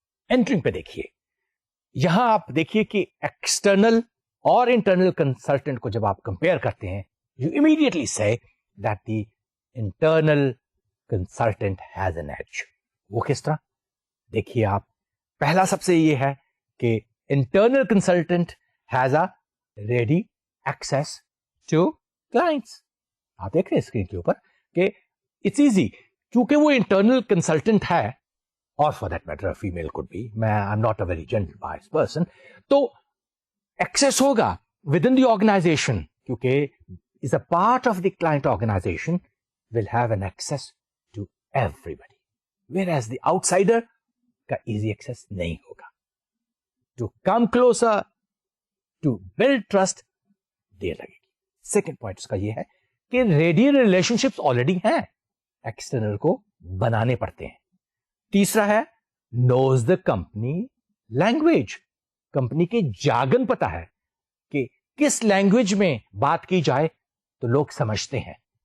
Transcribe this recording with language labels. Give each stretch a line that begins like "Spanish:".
Urdu: Entering پہ دیکھیے, یہاں آپ دیکھیے کہ ایکسٹرنل اور انٹرنل کنسلٹنٹ کو جب آپ کمپیئر کرتے ہیں,
English: you immediately say that the internal consultant has an edge.
Urdu: وہ کس طرح دیکھیے آپ, پہلا سب سے یہ ہے کہ
English: internal consultant has a ready access to clients.
Urdu: آپ دیکھ رہے ہیں اسکرین کے اوپر کہ
English: it's easy,
Urdu: چونکہ وہ
English: internal consultant ہے, اور for that matter a female could be, I'm not a very gender biased person,
Urdu: تو
English: access ہوگا within the organization, کیونکہ is a part of the client organization, will have an access to everybody, whereas the outsider کا easy access نہیں ہوگا. To come closer, to build trust,
Urdu: دیر لگے گی. Second point اس کا یہ ہے کہ ریڈیل ریلیشن شپس آلریڈی ہیں, ایکسٹرنل کو بنانے پڑتے ہیں. تیسرا ہے
English: knows the company language,
Urdu: company کے جارگن پتا ہے کہ کس لینگویج میں بات کی جائے تو لوگ سمجھتے ہیں.